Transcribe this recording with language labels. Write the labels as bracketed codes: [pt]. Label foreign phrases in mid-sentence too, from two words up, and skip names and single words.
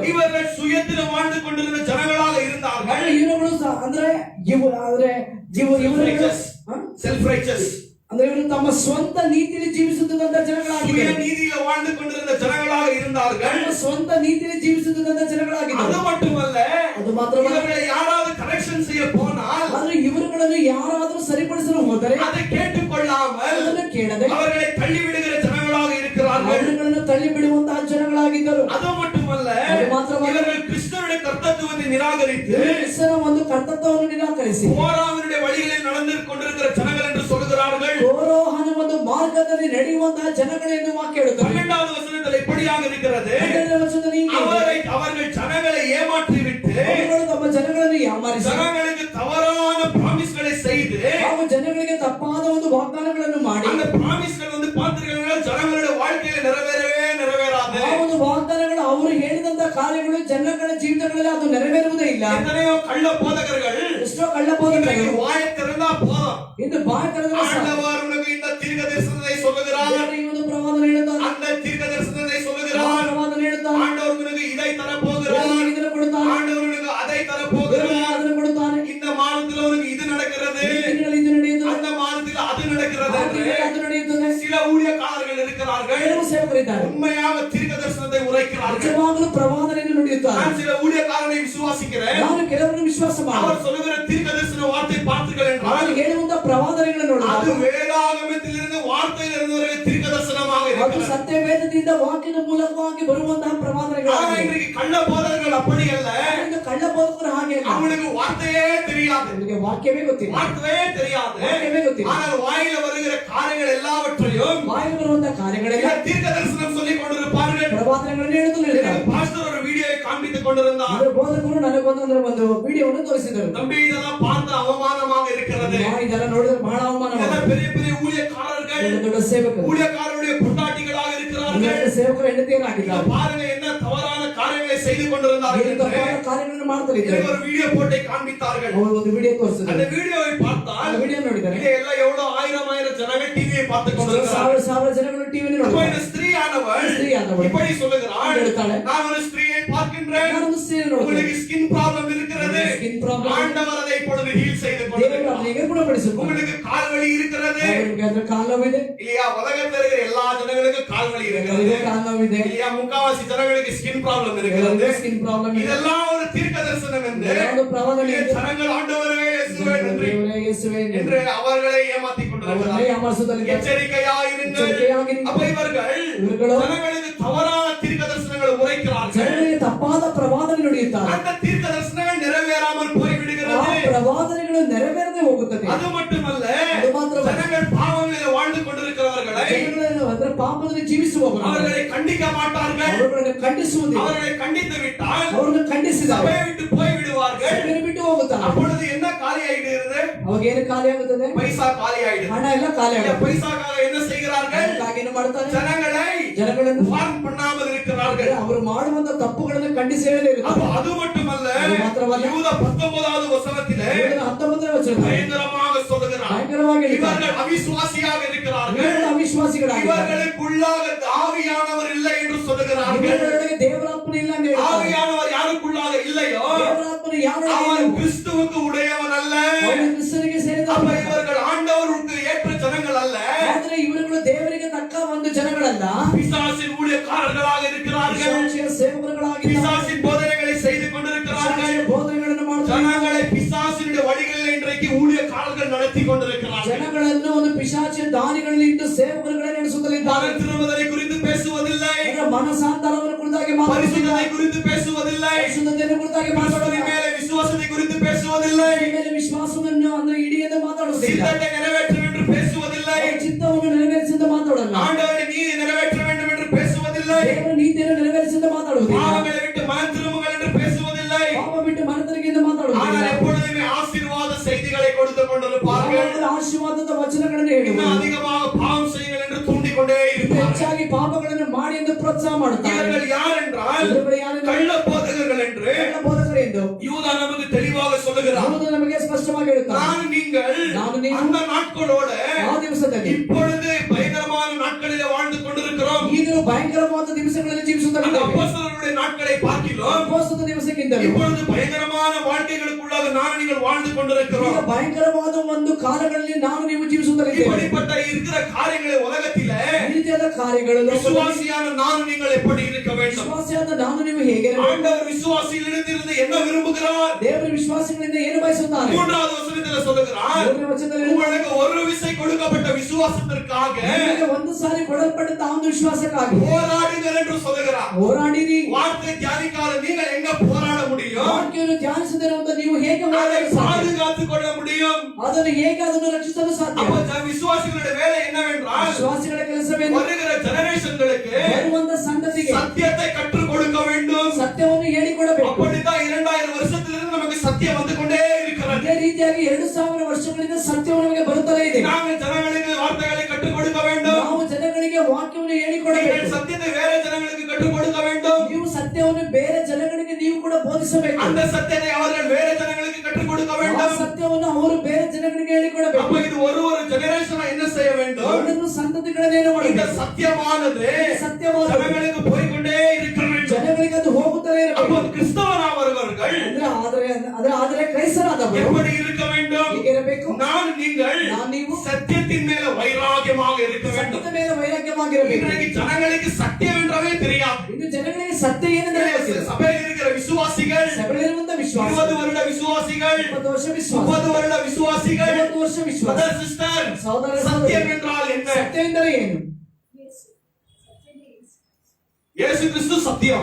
[ta] இவர்கள் சுயத்தில் வாழ்ந்து கொண்டிருந்த ஜனங்களாக இருந்தார்கள். [kn] ಇವರುಗಳು ಅಂದ್ರೆ ಇವರುಗಳು [en] self righteous, [kn] ಅಂದ್ರೆ ಇವರು ತಮ್ಮ ಸ್ವಂತ ನೀತಿಯಲ್ಲಿ ಜೀವಿಸುತ್ತಿದ್ದಂತ [ta] சுய [kn] ಜನಗಳಾಗಿದ್ದರು. [ta] நீதியில வாழ்ந்து கொண்டிருந்த ஜனங்களாக இருந்தார்கள். [kn] ತಮ್ಮ ಸ್ವಂತ ನೀತಿಯಲ್ಲಿ ಜೀವಿಸುತ್ತಿದ್ದಂತ ಜನಗಳಾಗಿದ್ದರು. [ta] அது மட்டுமல்ல, [kn] ಅದು ಮಾತ್ರವಲ್ಲ, [ta] இவர்களை யாராவது கரெக்ஷன் செய்ய போனால் [kn] ಆದ್ರೆ ಇವರುಗಳನ್ನು ಯಾರಾದರೂ ಸರಿಪಡಿಸಲು ಹೋದರೆ [ta] அதை கேட்டுக்கொள்ளாமல் [kn] ಅದನ್ನು ಕೇಳದೆ [ta] அவர்களை தள்ளிவிடுகிற ஜனங்களாக இருக்கிறார்கள். [kn] ಅವರುಗಳನ್ನು ತಳ್ಳಿ ಬಿಡುವಂತಹ ಜನಗಳಾಗಿದ್ದರು. [ta] அது மட்டுமல்ல, அது மாத்திரமல்ல, இவர்கள் கிறிஸ்துவின் கர்த்தத்துவத்தை நிராகரித்து [kn] ಕ್ರಿಸ್ತನ ಒಂದು ಕರ್ತೃತ್ವವನ್ನು ನಿರಾಕರಿಸಿ [ta] கோராவினுடைய வழிகளில் நடந்து கொண்டிருக்கிற ஜனங்கள் என்று சொல்கிறார்கள். [kn] ಕೋರೋಹನ ಒಂದು ಮಾರ್ಗದಲ್ಲಿ ನಡೆಯುವಂತಹ ಜನಗಳು ಎಂದು ವಾಕ್ಯ ಹೇಳುತ್ತದೆ. [ta] 12வது வசனத்தில் இப்படியாக இருக்கிறது, [kn] 12ನೇ ವಚನದಲ್ಲಿ ಹೀಗೆ ಇದೆ, [ta] அவர்கள் ஜனங்களை ஏமாற்றி விட்டு [kn] ಅವರುಗಳು ತಮ್ಮ ಜನಗಳನ್ನು ಯಾಮಾರಿಸಿ [ta] ஜனங்களுக்கு தவறான பிராமிஸ்களை செய்து [kn] ಹಾಗೂ ಜನಗಳಿಗೆ ತಪ್ಪಾದ ಒಂದು ವಾಗ್ದಾನಗಳನ್ನು ಮಾಡಿ [ta] அந்த பிராமிஸ்கள் வந்து பார்த்தீர்கள் ஜனங்களுடைய வாழ்க்கையில நிறைவேறாது. [kn] ಆ ಒಂದು ವಾಗ್ದಾನಗಳು ಅವರು ಹೇಳಿದಂತ ಕಾರ್ಯಗಳು ಜನಗಳ ಜೀವಿತಗಳಲ್ಲಿ ಅದು ನೆರವೇರುವುದೇ ಇಲ್ಲ. [ta] எத்தனையோ கள்ள போதகர்கள் [kn] ಎಷ್ಟೋ ಕಳ್ಳ ಬೋಧಕರು [ta] வாயை திறந்தா போதும், [kn] ಇಂದು ಬಾಯಿ ತೆರೆದರೆ ಸಾಕು, [ta] ஆண்டவர் உனக்கு இந்த தீர்க்க தரிசனத்தை சொல்லுகிறார், [kn] ದೇವರು ಈ ಒಂದು ಪ್ರವಾದನೆ ಹೇಳುತ್ತಾನೆ, [ta] அந்த தீர்க்க தரிசனத்தை [kn] ಆ [ta] சொல்லுகிறார், [kn] ಪ್ರವಾದನೆ ಹೇಳುತ್ತಾನೆ, [ta] ஆண்டவர் உனக்கு இதை தரப்போகிறார், [kn] ದೇವರು ಇದನ್ನು ಕೊಡುತ್ತಾನೆ, [ta] ஆண்டவர் உனக்கு அதை [kn] ದೇವರು [ta] தரப்போகிறார், [kn] ಅದನ್ನು ಕೊಡುತ್ತಾನೆ, [ta] இந்த மாதத்துல உனக்கு இது நடக்கிறது, [kn] ಈ ದಿನಗಳಲ್ಲಿ ಇದು ನಡೆಯುತ್ತದೆ, [ta] அந்த மாதத்துல அது நடக்கிறது [kn] ಆ [ta] என்று [kn] ದಿನಗಳಲ್ಲಿ ಅದು ನಡೆಯುತ್ತದೆ. [ta] சில ஊழியக்காரர்கள் இருக்கிறார்கள் [kn] ಕೆಲವು ಸೇವಕರಿದ್ದಾರೆ [ta] உண்மையாக தீர்க்க தரிசனத்தை உரைக்கிறார்கள் [kn] ನಿಜವಾಗಲೂ ಪ್ರವಾದನೆಯನ್ನು ನುಡಿಯುತ್ತಾರೆ [ta] நான் சில ஊழியக்காரனை விசுவாசிக்கிறேன் [kn] ನಾನು ಕೆಲವರನ್ನು ವಿಶ್ವಾಸ ಮಾಡಿ [ta] அவர் சொல்லுகிற தீர்க்க தரிசன வார்த்தை பார்த்தீர்கள் என்றால் [kn] ಅವರು ಹೇಳುವಂತ ಪ್ರವಾದನೆಗಳನ್ನು [ta] அது [kn] ನೋಡಿದಾಗ [ta] வேதாகமத்திலிருந்து வார்த்தையிலிருந்து ஒரு தீர்க்க தரிசனமாக [kn] ಅದು [ta] இருக்கிறது [kn] ಸತ್ಯವೇದದಿಂದ ವಾಕ್ಯದ ಮೂಲಕವಾಗಿ ಬರುವಂತಹ [ta] ஆனா [kn] ಪ್ರವಾದನೆಗಳಾಗಿವೆ [ta] இன்றைக்கு கள்ள போதகர்கள் அப்படி அல்ல [kn] ಇಂದು ಕಳ್ಳ ಬೋಧಕರು ಹಾಗೆ ಅಲ್ಲ. [ta] அவனுக்கு வார்த்தையே தெரியாது [kn] ಅವರಿಗೆ ವಾಕ್ಯವೇ ಗೊತ್ತಿಲ್ಲ [ta] வார்த்தையே தெரியாது [kn] ವಾಕ್ಯವೇ ಗೊತ್ತಿಲ್ಲ [ta] ஆனால் வாயில வருகிற காரியங்கள் எல்லாவற்றையும் [kn] ಬಾಯಿಗೆ ಬರುವಂತಹ ಕಾರ್ಯಗಳೆಲ್ಲ [ta] தீர்க்க தரிசனம் சொல்லிக் கொண்டிருப்பார்கள் [kn] ಪ್ರವಾದನೆಗಳನ್ನು ಹೇಳುತ್ತಿದ್ದಾರೆ [ta] பாஸ்டர் ஒரு வீடியோவை காண்பித்துக் கொண்டிருந்தார் [kn] ಇದರ ಬೋಧಕರು ನನಗೊಂದು ವಿಡಿಯೋವನ್ನು ತೋರಿಸಿದರು [ta] தம்பி இதெல்லாம் பார்த்து அவமானமாக இருக்கிறது [kn] ಇದೆಲ್ಲ ನೋಡಿದ್ರೆ ಬಹಳ ಅವಮಾನ [ta] இதெல்லாம் பெரிய பெரிய ஊழியக்காரர்கள் [kn] ದೊಡ್ಡ ಸೇವಕರು [ta] ஊழியக்காரருடைய பொண்டாட்டிகளாக இருக்கிறார்கள் [kn] ದೊಡ್ಡ ಸೇವಕರು ಹೆಂಡತಿಯರಾಗಿದ್ದಾರೆ [ta] பாருங்க என்ன தவறான காரியங்களை செய்து கொண்டிருந்தார்கள் [kn] ಏನು [ta] என்று [kn] ತಪ್ಪಾದ ಕಾರ್ಯಗಳನ್ನು ಮಾಡ್ತಾರೆ [ta] எனக்கு ஒரு வீடியோ போட்டை காண்பித்தார்கள் [kn] ಅವರು ಒಂದು ವಿಡಿಯೋ [ta] அந்த [kn] ತೋರಿಸಿದ್ದಾರೆ [ta] வீடியோவை [kn] ಆ [ta] பார்த்தால் [kn] ವಿಡಿಯೋ ನೋಡಿದ್ದಾರೆ [ta] இங்க எல்லாம் எவ்வளவு ஆயிரம் ஜனங்கள் டிவியை பார்த்து கொண்டிருக்கிறார்கள் [kn] ಸಾವಿರ ಜನಗಳು ಟಿವಿ [ta] அப்போ [kn] ನೋಡ್ತಾರೆ [ta] இந்த ஸ்திரீயானவள் [kn] ಸ್ತ್ರೀಯಾದವಳು [ta] இப்படி சொல்லுகிறாள் [kn] ಹೇಳ್ತಾಳೆ, [ta] நான் ஒரு ஸ்திரீயை பார்க்கின்றேன் [kn] ನಾನೊಂದು ಸ್ತ್ರೀ ನೋಡ್ತೇನೆ [ta] உங்களுக்கு [en] skin problem [ta] இருக்கிறது [en] skin problem [ta] ஆண்டவர் அதை இப்பொழுது ஹீல் செய்து [kn] ದೇವರು [ta] கொண்டிருக்கிறார் [kn] ಅವನಿಗೆ ಗುಣಪಡಿಸುತ್ತಾನೆ [ta] உங்களுக்கு கால் வலி இருக்கிறது [kn] ಅವರಿಗೆ ಅದರ ಕಾಲು ನೋವಿದೆ [ta] இல்லையா உலகத்தில் இருக்கிற எல்லா ஜனங்களுக்கும் கால் வலி இருக்கிறது [kn] ಅವರಿಗೆ ಕಾಲು ನೋವಿದೆ [ta] இல்லையா முக்காவாசி ஜனங்களுக்கு [en] skin problem [ta] இருக்கிறது [kn] ಕೆಲವರಿಗೆ [en] skin problem [kn] ಇದೆ [ta] இதெல்லாம் ஒரு தீர்க்க தரிசனம் என்று [kn] ಒಂದು ಪ್ರವಾದನೆ [ta] இங்கே [kn] ಇದೆ. [ta] ஜனங்கள் ஆண்டவரே இயேசுவே நன்றி [kn] ದೇವರೇ ಯೇಸುವೇ ನன்றಿ. [ta] என்று அவர்களை ஏமாத்திக் [kn] ಅವರನ್ನೇ [ta] கொண்டிருக்கிறார்கள் [kn] ಯಾಮಾರಿಸುವುದಲ್ಲಿದ್ದಾರೆ. [ta] எச்சரிக்கையாயிருங்கள் [kn] ಎಚ್ಚರಿಕೆಯಾಗಿರಿ. [ta] அப்ப இவர்கள் இவர்களோ ஜனங்களுக்கு தவறான தீர்க்க தரிசனங்களை உரைக்கிறார்கள் [kn] ಜನರಿಗೆ ತಪ್ಪಾದ ಪ್ರವಾದನೆ ನುಡಿಯುತ್ತಾರೆ [ta] அந்த தீர்க்க தரிசனங்கள் நிறைவேறாமல் போய் [kn] ಆ [ta] விடுகிறது [kn] ಪ್ರವಾದನೆಗಳು ನೆರವೇರದೆ ಹೋಗುತ್ತದೆ [ta] அது மட்டுமல்ல அது மாத்திரமல்ல. ஜனங்கள் பாவங்களில் வாழ்ந்து கொண்டிருக்கிறவர்களை [kn] ಜನಗಳನ್ನು ಅದರ ಪಾಪದಲ್ಲಿ ಜೀವಿಸುವವರು [ta] அவர்களை கண்டிக்க மாட்டார்கள் [kn] ಅವರುಗಳನ್ನು ಖಂಡಿಸುವುದಿಲ್ಲ [ta] அவர்களை கண்டித்து விட்டால் [kn] ಅವರನ್ನು ಖಂಡಿಸಿದಾಗ [ta] சபையை விட்டு போய் விடுவார்கள் [kn] ಸಭೆಯನ್ನು ಬಿಟ್ಟು ಹೋಗುತ್ತಾರೆ [ta] அப்பொழுது என்ன காலி ஆயிடுகிறது [kn] ಅವಾಗ ಏನು ಖಾಲಿ ಆಗುತ್ತದೆ [ta] பைசா காலி ஆயிடுது [kn] ಹಣ ಎಲ್ಲ ಖಾಲಿ [ta] இந்த [kn] ಆಗುತ್ತೆ [ta] பைசாக்காக என்ன செய்கிறார்கள் [kn] ಅದಕ್ಕಾಗಿ ಏನು ಮಾಡ್ತಾರೆ [ta] ஜனங்களை [kn] ಜನಗಳನ್ನು [ta] வார்ன் பண்ணாமல் இருக்கிறார்கள் [kn] ಅವರು ಮಾಡುವಂತ ತಪ್ಪುಗಳನ್ನು ಖಂಡಿಸೇ [ta] அப்ப [kn] ಇರುತ್ತಾರೆ [ta] அது மட்டுமல்ல அது மாத்திரமல்ல. யூத 19வது வசனத்திலே [kn] 19ನೇ ವಚನ [ta] பயங்கரமாக சொல்லுகிறார் [kn] ಭಯಂಕರವಾಗಿ ಹೇಳಿದ್ದಾರೆ. [ta] இவர்கள் அவிசுவாசியாக இருக்கிறார்கள் [kn] ಇವರು ಅವಿಶ್ವಾಸಿಗಳಾಗಿದ್ದಾರೆ [ta] இவர்களுக்குள்ளாக ஆவியானவர் இல்லை என்று சொல்லுகிறார்கள் [kn] ಇವರೊಳಗೆ ದೇವರಾತ್ಮನ ಇಲ್ಲ ಅಂತ ಹೇಳ್ತಾರೆ. [ta] ஆவியானவர் யாருக்குள்ளாக இல்லையோ [kn] ದೇವರಾತ್ಮನು ಯಾರೊಳಗೆ [ta] அவன் [kn] ಇಲ್ಲವೋ [ta] கிறிஸ்துவுக்கு உடையவன் அல்ல [kn] ಅವನು ಕ್ರಿಸ್ತನಿಗೆ [ta] அப்ப [kn] ಸೇರಿದವನು. [ta] இவர்கள் ஆண்டவருக்கு ஏற்ற ஜனங்கள் அல்ல [kn] ಆದರೆ ಇವರುಗಳು ದೇವರಿಗೆ ತಕ್ಕ ಒಂದು ಜನಗಳಲ್ಲ [ta] பிசாசின் ஊழியக்காரர்களாக இருக்கிறார்கள் [kn] ಪಿಶಾಚಿಯ ಸೇವಕರುಗಳಾಗಿದ್ದಾರೆ [ta] பிசாசின் போதனைகளை செய்து கொண்டிருக்கிறார்கள் [kn] ಪಿಶಾಚಿಯ ಬೋಧನೆಗಳನ್ನು ಮಾಡುತ್ತಾರೆ [ta] ஜனங்களை பிசாசினுடைய வழிகளில் இன்றைக்கு ஊழியக்காரர்கள் நடத்தி கொண்டிருக்கிறார்கள் [kn] ಜನಗಳನ್ನು ಒಂದು ಪಿಶಾಚಿಯ ದಾನಿಗಳಲ್ಲಿ ಇಟ್ಟು ಸೇವಕರುಗಳೇ ನಡೆಸುತ್ತಲಿದ್ದಾರೆ [ta] மனம் திரும்புதலை குறித்து பேசுவதில்லை [kn] ಅವರ ಮನಸಾಂತರವನ್ನು ಕುರಿತಾಗಿ ಮಾತಾಡುವುದಿಲ್ಲ [ta] பரிசுத்தத்தை குறித்து பேசுவதில்லை [kn] ಪರಿಶುದ್ಧತೆಯನ್ನು ಕುರಿತಾಗಿ [ta] கிறிஸ்துவின் [kn] ಮಾತಾಡುವುದಿಲ್ಲ [ta] மேலே விசுவாசத்தை குறித்து பேசுவதில்லை [kn] ಈ ಮೇಲೆ ವಿಶ್ವಾಸವನ್ನು ಅಂದ್ರೆ ಇಡಿಯದೆ ಮಾತಾಡುವುದಿಲ್ಲ [ta] சித்தத்தை நிறைவேற்ற என்று பேசுவதில்லை [kn] ಅವರ ಚಿತ್ತವನ್ನು ನೆರವೇರಿಸಿದ ಮಾತಾಡಲ್ಲ [ta] ஆண்டவரை நீதி நிறைவேற்ற வேண்டும் என்று பேசுவதில்லை [kn] ದೇವರ ನೀತಿಯನ್ನು ನೆರವೇರಿಸಿದ ಮಾತಾಡುವುದಿಲ್ಲ [ta] பாவங்களை விட்டு மனம் திரும்புங்கள் என்று பேசுவதில்லை [kn] ಪಾಪ ಬಿಟ್ಟು ಮನತರಿಕೆಯಿಂದ ಮಾತಾಡುವುದಿಲ್ಲ [ta] ஆனால் எப்பொழுதுமே ஆசீர்வாத செய்திகளை கொடுத்து கொண்டிருப்பார்கள் [kn] ಯಾವಾಗಲೂ ಆಶೀರ್ವಾದದ ವಚನಗಳನ್ನು [ta] இன்னும் [kn] ಹೇಳುವರು [ta] அதிகமாக பாவம் செய்யுங்கள் என்று தூண்டிக் கொண்டே [kn] ಇನ್ನು [ta] இருப்பார்கள் [kn] ಹೆಚ್ಚಾಗಿ ಪಾಪಗಳನ್ನು ಮಾಡಿ ಎಂದು ಪ್ರೋತ್ಸಾಹ ಮಾಡುತ್ತಾರೆ [ta] இவர்கள் யார் என்றால் [kn] ಇವರುಗಳು ಯಾರೆಂದು [ta] கள்ள போதகர்கள் என்று [kn] ಕಳ್ಳ ಬೋಧಕರು ಎಂದು [ta] யூதா நமக்கு தெளிவாக சொல்லுகிறார் [kn] ಅವನು ನಮಗೆ ಸ್ಪಷ್ಟವಾಗಿ ಹೇಳುತ್ತಾರೆ [ta] நான் [kn] ನೀವು [ta] அந்த நாட்களோட [kn] ಆ ದಿವಸದಲ್ಲಿ [ta] இப்பொழுது பயங்கரமான நாட்களிலே வாழ்ந்து கொண்டிருக்கிறோம் [kn] ಈಗಲೂ ಭಯಂಕರವಾದ ದಿವಸಗಳಲ್ಲಿ [ta] அந்த [kn] ಜೀವಿಸುತ್ತಿದ್ದೇವೆ [ta] அப்போஸ்தலர்களுடைய நாட்களை பார்க்கிறோம் [kn] ಅಪೊಸ್ತಲರ ದಿವಸಕ್ಕಿಂತಲೂ [ta] இப்பொழுது பயங்கரமான வாழ்க்கைகளுக்குள்ளாக நான் நீங்கள் வாழ்ந்து [kn] ಈಗ [ta] கொண்டிருக்கிறோம் [kn] ಭಯಂಕರವಾದ ಒಂದು ಕಾಲಗಳಲ್ಲಿ ನಾವು ನೀವು ಜೀವಿಸುತ್ತಲಿದ್ದೇವೆ [ta] இப்படிப்பட்ட இருக்கிற காரியங்களை உலகத்திலே [kn] ಈ ರೀತಿಯಾದ ಕಾರ್ಯಗಳು [ta] விசுவாசியான நான் நீங்கள் எப்படி இருக்க வேண்டும் [kn] ವಿಶ್ವಾಸಿಯಾದ ನಾನು ನೀವು ಹೇಗೆ ಇರಬೇಕು? [ta] ஆண்டவர் விசுவாசியிலிருந்து என்ன விரும்புகிறார் [kn] ದೇವರ ವಿಶ್ವಾಸಗಳಿಂದ ಏನು ಬಯಸುತ್ತಾರೆ? [ta] மூன்றாவது வசனத்தில் சொல்லுகிறார் [kn] ಮೂರನೇ ವಚನದಲ್ಲಿ [ta] உங்களுக்கு ஒரு விசை கொடுக்கப்பட்ட விசுவாசத்திற்காக [kn] ನಿಮಗೆ ಒಂದು ಸಾರಿ ಕೊಡಲ್ಪಟ್ಟ ಆ ಒಂದು ವಿಶ್ವಾಸಕ್ಕಾಗಿ [ta] போராடுங்கள் என்று சொல்லுகிறார் [kn] ಹೋರಾಡಿರಿ. [ta] வார்த்தை தியானிக்காத நீங்கள் எங்க போராட முடியும் [kn] ವಾಕ್ಯವನ್ನು ಧ್ಯಾನಿಸದಿರುವಂತ ನೀವು ಹೇಗೆ [ta] அதை [kn] ಹೋರಾಡಲು ಸಾಧ್ಯ? [ta] பாதுகாத்துக் கொள்ள முடியும் [kn] ಅದನ್ನು ಹೇಗೆ ಅದನ್ನು ರಕ್ಷಿಸಲು ಸಾಧ್ಯ? [ta] அப்ப விசுவாசிகளுடைய வேலை என்னவென்றால் [kn] ವಿಶ್ವಾಸಿಗಳ ಕೆಲಸವೇನು? [ta] வருகிற ஜெனரேஷன்களுக்கு [kn] ಬರುವಂತ ಸಂತತಿಗೆ [ta] சத்தியத்தை கற்றுக் கொடுக்க வேண்டும் [kn] ಸತ್ಯವನ್ನು ಹೇಳಿಕೊಡಬೇಕು. [ta] அப்படித்தான் 2000 வருஷத்திலிருந்து நமக்கு சத்தியம் வந்து கொண்டே இருக்கிறது [kn] ಅದೇ ರೀತಿಯಾಗಿ 2000 ವರ್ಷಗಳಿಂದ ಸತ್ಯವು ನಮಗೆ ಬರುತ್ತಲೇ ಇದೆ. [ta] நாங்கள் ஜனங்களுக்கு வார்த்தைகளை கற்றுக் கொடுக்க வேண்டும் [kn] ನಾವು ಜನಗಳಿಗೆ ವಾಕ್ಯವನ್ನು [ta] நீங்கள் [kn] ಹೇಳಿಕೊಡಬೇಕು. [ta] சத்தியத்தை வேற ஜனங்களுக்கு கற்றுக் கொடுக்க வேண்டும் [kn] ನೀವು ಸತ್ಯವನ್ನು ಬೇರೆ ಜನಗಳಿಗೆ ನೀವು ಕೂಡ ಬೋಧಿಸಬೇಕು. [ta] அந்த சத்தியத்தை அவர்கள் வேற ஜனங்களுக்கு கற்றுக் கொடுக்க [kn] ಆ [ta] வேண்டும் [kn] ಸತ್ಯವನ್ನು ಅವರು ಬೇರೆ ಜನಗಳಿಗೆ ಹೇಳಿಕೊಡಬೇಕು. [ta] அப்ப இது ஒரு ஜெனரேஷன் என்ன செய்ய வேண்டும் [kn] ಅವರನ್ನು ಸಂತತಿಗಳನ್ನೇನು [ta] இந்த [kn] ಮಾಡಬೇಕು? [ta] சத்தியமானது [kn] ಸತ್ಯವಾದ [ta] ஜனங்களுக்கு போய்கொண்டே இருக்க வேண்டும் [kn] ಜನಗಳಿಗೆ ಅದು ಹೋಗುತ್ತಲೇ [ta] அப்போ [kn] ಇರಬೇಕು. [ta] கிறிஸ்தவனாவர்கள் [kn] ಆದರೆ ಕ್ರೈಸ್ತರಾದವರು [ta] எப்படி இருக்க வேண்டும் [kn] ಹೇಗೆ ಇರಬೇಕು? [ta] நீங்கள் [kn] ನೀವು [ta] சத்தியத்தின் மேல வைராகியமாக இருக்க வேண்டும். [kn] ಸತ್ಯದ ಮೇಲೆ ವೈರಾಗ್ಯವಾಗಿರಬೇಕು. [ta] இன்றைக்கு ஜனங்களுக்கு சத்தியம் என்றவே தெரியாது. [kn] ಇನ್ನು ಜನಗಳಿಗೆ ಸತ್ಯ ಏನೆಂದರೆ ಗೊತ್ತಿಲ್ಲ. [ta] சபையில் இருக்கிற விசுவாசிகள், [kn] ಸಭೆಯಲ್ಲಿರುವಂತ ವಿಶ್ವಾಸ, [ta] 20 வருட விசுவாசிகள், [kn] 20 ವರ್ಷ ವಿಶ್ವಾಸ, [ta] 30 வருட விசுவாசிகள், [kn] 30 ವರ್ಷ ವಿಶ್ವಾಸ. [en] brother sister, [kn] ಸಹೋದರ [ta] சத்தியம் என்றால் என்ன? [kn] ಸತ್ಯ ಎಂದರೆ ಏನು? [ta] இயேசு கிறிஸ்து சத்தியம்.